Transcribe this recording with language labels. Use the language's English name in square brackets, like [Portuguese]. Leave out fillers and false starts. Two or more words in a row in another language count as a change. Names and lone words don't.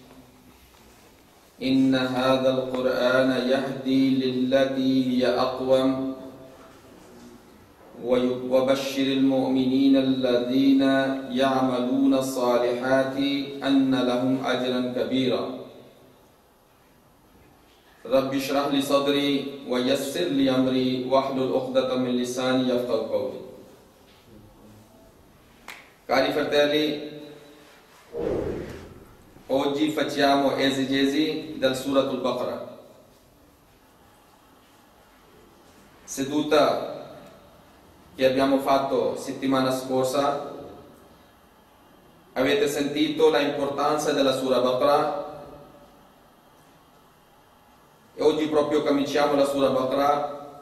[Arabic] إن هذا القرآن يهدي للتي هي أقوم وبشر المؤمنين الذين يعملون الصالحات أن لهم أجرا كبيرا رب اشرح لي صدري ويسر لي أمري واحلل عقدة من لساني يفقهوا قولي. [Italian] Cari fratelli, oggi facciamo esegesi del Suratul Baqarah. Seduta che abbiamo fatto settimana scorsa, avete sentito l'importanza della Sura Baqarah e oggi proprio cominciamo la Sura Baqarah.